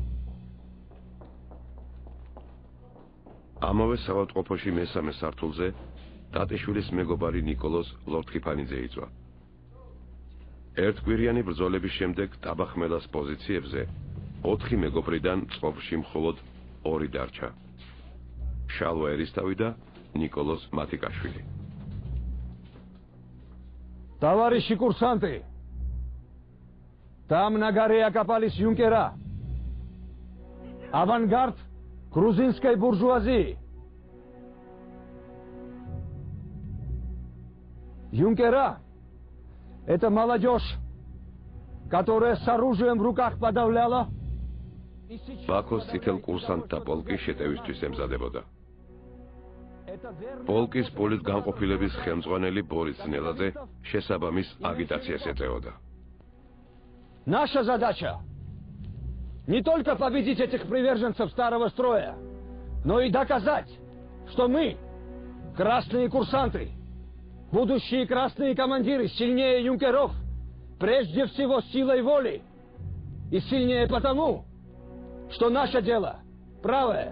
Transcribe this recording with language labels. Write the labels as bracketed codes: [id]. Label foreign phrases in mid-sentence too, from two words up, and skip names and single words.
[ka] ამავე საავადმყოფოში მესამე სართულზე ტატიშვილის მეგობარი ნიკოლოზ ლორთქიფანიძე იწვა. ერთკვირიანი ბრძოლების შემდეგ ტაბახმელას პოზიციებზე 4 მეგობრიდან წყობაში მხოლოდ 2 დარჩა. შალვა ერისთავი და ნიკოლოზ მათიკაშვილი. [ru] Товарищи курсанты, там на горе окопались юнкера. Авангард грузинской буржуазии. Юнкера – это молодежь, которая с оружием в руках подавляла. [ka] ბაქოს წითელ კურსანტთა პოლკი შეტევისთვის ემზადებოდა. პოლკის პოლიტგანყოფილების ხელმძღვანელი ბორის ძნელაძე შესაბამის აგიტაციას ეწეოდა. [ru] Наша задача не только победить этих приверженцев старого строя, но и доказать, что мы, красные курсанты, будущие красные командиры, сильнее юнкеров, прежде всего силой воли, и сильнее потому, что наше дело правое.